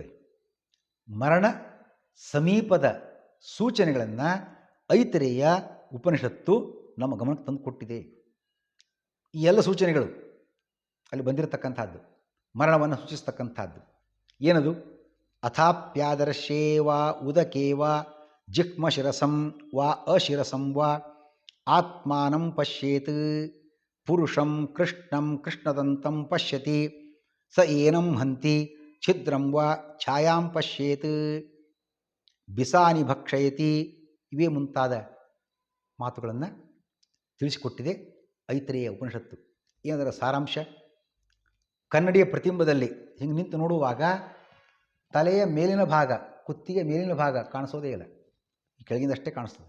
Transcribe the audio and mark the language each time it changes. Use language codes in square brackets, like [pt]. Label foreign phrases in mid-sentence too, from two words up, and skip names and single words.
[kn] ಮರಣ ಸಮೀಪದ ಸೂಚನೆಗಳನ್ನು ಐತರೇಯ ಉಪನಿಷತ್ತು ನಮ್ಮ ಗಮನಕ್ಕೆ ತಂದು ಕೊಟ್ಟಿದೆ. ಈ ಎಲ್ಲ ಸೂಚನೆಗಳು ಅಲ್ಲಿ ಬಂದಿರತಕ್ಕಂಥದ್ದು ಮರಣವನ್ನು ಸೂಚಿಸ್ತಕ್ಕಂಥದ್ದು. [sa] ಏನದು? ಅಥಾಪ್ಯಾದರ್ಶೇವಾ ಉದಕೇವಾ ಜಿಹ್ಮಶಿರಸಂ ವಾ ಅಶಿರಸಂ ವಾ ಆತ್ಮಾನಂ ಪಶ್ಯೇತ್ ಪುರುಷಂ ಕೃಷ್ಣಂ ಕೃಷ್ಣದಂತಂ ಪಶ್ಯತಿ ಸ ಏನಂ ಹಂತಿ ಛಿದ್ರಂ ವಾ ಛಾಯಾಂ ಪಶ್ಯೇತ್ ಬಿಸಾನಿ ಭಕ್ಷಯತಿ. [kn] ಇವೇ ಮುಂತಾದ ಮಾತುಗಳನ್ನು ತಿಳಿಸಿಕೊಟ್ಟಿದೆ ಐತರೇಯ ಉಪನಿಷತ್ತು. ಏನದರ ಸಾರಾಂಶ? ಕನ್ನಡಿಯ ಪ್ರತಿಬಿಂಬದಲ್ಲಿ ಹಿಂಗೆ ನಿಂತು ನೋಡುವಾಗ ತಲೆಯ ಮೇಲಿನ ಭಾಗ, ಕುತ್ತಿಗೆ ಮೇಲಿನ ಭಾಗ ಕಾಣಿಸೋದೇ ಇಲ್ಲ, ಕೆಳಗಿಂದಷ್ಟೇ ಕಾಣಿಸ್ತದೆ.